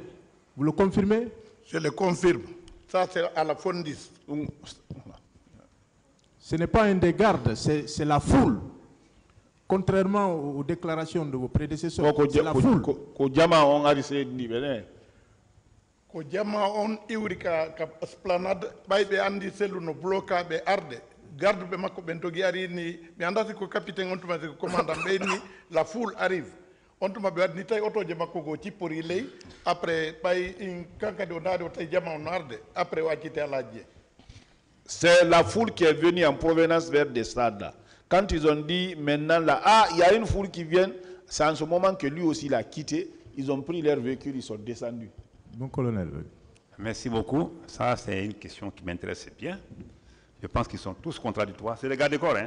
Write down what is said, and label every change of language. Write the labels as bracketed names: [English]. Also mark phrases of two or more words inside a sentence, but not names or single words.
[French] Vous le confirmez? Je le confirme. Ça, c'est à la Fondis. Ce n'est pas un des gardes, c'est la foule. Contrairement aux déclarations de vos prédécesseurs, c'est la foule. [Fula] ko jama on iwri ka esplanade ɓayɓe andi sellu no bloca ɓe arde garde ɓe makko ɓen togi ari ni mi andati ko capitaine on tuma ko commandant ɓeyni [French] la foule arrive [Fula] on tuma ɓe wadni tawi otoje makko go cippori ley après ɓay in kankadi o naari o tawi jama on no arde après o accite alaji. [French] C'est la foule qui est venue en provenance vers des stades là. Quand ils ont dit maintenant là, ah, il y a une foule qui vient, c'est en ce moment que lui aussi l'a quitté. Ils ont pris leur véhicule, ils sont descendus. Mon colonel. Merci beaucoup. Ça, c'est une question qui m'intéresse bien. Je pense qu'ils sont tous contradictoires. C'est des gardes du corps, hein.